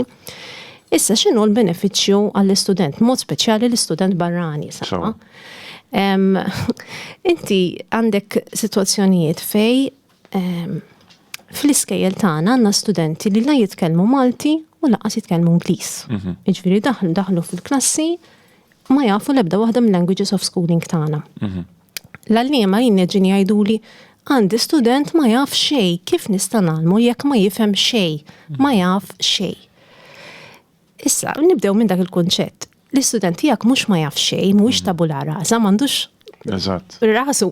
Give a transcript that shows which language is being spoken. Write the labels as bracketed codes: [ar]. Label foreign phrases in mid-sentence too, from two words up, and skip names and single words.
[mt] Issa x'inhu l-benefiċċju għall-istudent, mod speċjali l-istudent barrani sawa. Inti għandek sitwazzjonijiet fej fl-iskejjel tagħna għandna studenti li la jitkellmu Malti u laqas jitkellmu Ingliż. Jiġifieri daħlu fil-klassi ma jafu l-ebda waħda mill- [en] languages of schooling [mt] tagħna. L-għallima jinneġini għajduli għandi student ma jaf xej, kif nista' nagħmlu jekk ma jifhem xej, ma jaf xej. Issa, nibdew minn dak il-kunċett. L-istudent tiegħek mhux ma jaf xej, mhuwiex [la] tabula rasa, [mt] m'għandux rasu.